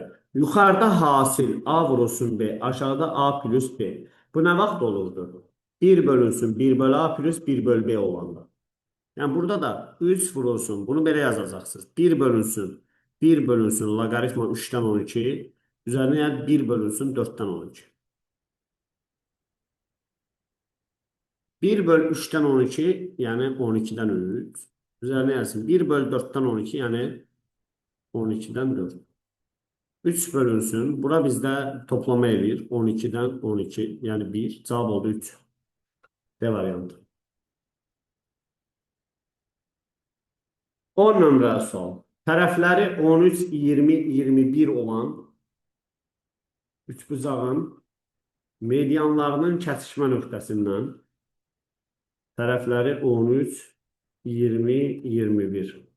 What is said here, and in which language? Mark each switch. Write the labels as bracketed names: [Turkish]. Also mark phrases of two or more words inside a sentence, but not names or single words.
[Azerbaijani] Yuxarıda hasil A vurulsun B, aşağıda A plus B. Bu nə vaxt olurdu? 1 bölünsün 1 bölü A plus 1 bölü B olanda. Yani burada da 3 vurulsun. Bunu belə yazacaqsınız. 1 bölünsün. 1 bölünsün. Logaritma 3'dən 12. [Turkish] Üzerine yani 1 bölünsün 4'ten 12. 1 bölü 3'ten 12 yani 12'den 3. Üzerine yazsın. 1 bölü 4'ten 12 yani 12'den 4. [Azerbaijani] 3 bölünsün. Bura bizdə toplama edir. [Turkish] 12'den 12 yani 1. Cevap oldu 3. D variantı. [Azerbaijani] 10 nömrəli sual. Tərəfləri 13, 20, 21 olan üçbucağın medianlarının kəsişmə nöqtəsindən tərəfləri 13, 20, 21.